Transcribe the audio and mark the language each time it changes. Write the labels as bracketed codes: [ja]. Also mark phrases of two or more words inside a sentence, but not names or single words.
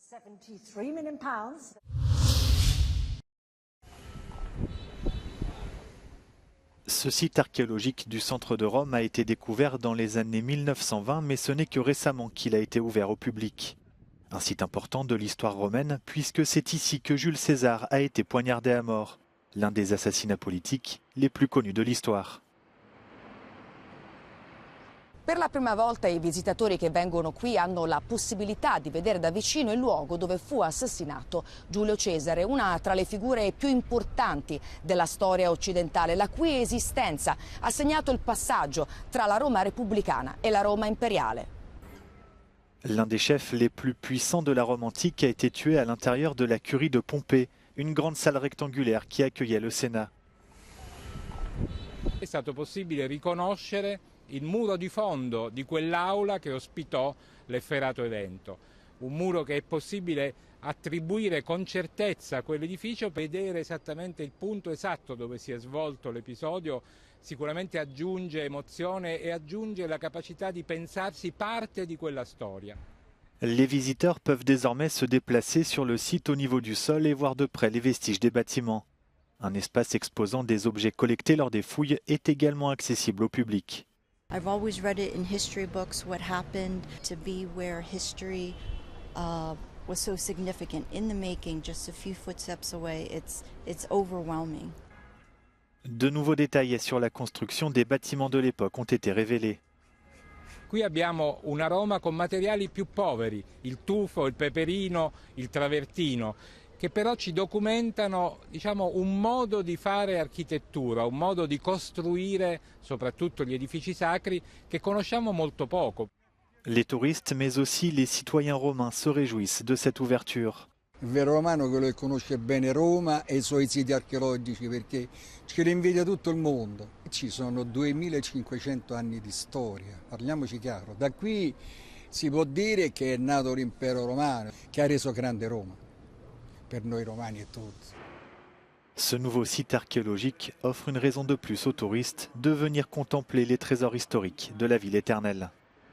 [fr] Ce site archéologique du centre de Rome a été découvert dans les années 1920, mais ce n'est que récemment qu'il a été ouvert au public. Un site important de l'histoire romaine, puisque c'est ici que Jules César a été poignardé à mort, l'un des assassinats politiques les plus connus de l'histoire. [it] Per la prima volta i visitatori che vengono qui hanno la possibilità di vedere da vicino il luogo dove fu assassinato Giulio Cesare, una tra le figure più importanti della storia occidentale, la cui esistenza ha segnato il passaggio tra la Roma repubblicana e la Roma imperiale. [fr] L'un des chefs les plus puissants de la Rome antique a été tué à l'intérieur de la curie de Pompée, une grande salle rectangulaire qui accueillait le Sénat. [it] È stato possibile riconoscere il muro di fondo di quell'aula che ospitò l'efferato evento. Un muro che è possibile attribuire con certezza a quell'edificio, vedere esattamente il punto esatto dove si è svolto l'episodio, sicuramente aggiunge emozione e aggiunge la capacità di pensarsi parte di quella storia. [fr] Les visiteurs peuvent désormais se déplacer sur le site au niveau du sol et voir de près les vestiges des bâtiments. Un espace exposant des objets collectés lors des fouilles est également accessible au public. [en] I've always read it in history books what happened to be where history was so significant in the making, just a few footsteps away. It's overwhelming. [fr] De nouveaux détails sur la construction des bâtiments de l'époque ont été révélés. [it] Qui abbiamo una Roma con materiali più poveri, il tufo, il peperino, il travertino, che però ci documentano, diciamo, un modo di fare architettura, un modo di costruire soprattutto gli edifici sacri che conosciamo molto poco. [fr] Les touristes, mais aussi les citoyens romains se réjouissent de cette ouverture. [it] Il vero romano è quello che conosce bene Roma e i suoi siti archeologici, perché ce li invidia tutto il mondo. Ci sono 2500 anni di storia, parliamoci chiaro. Da qui si può dire che è nato l'impero romano, che ha reso grande Roma, per noi romani e tutti. [fr] Ce nouveau site archéologique offre une raison de plus aux touristes de venir contempler les trésors historiques de la ville éternelle.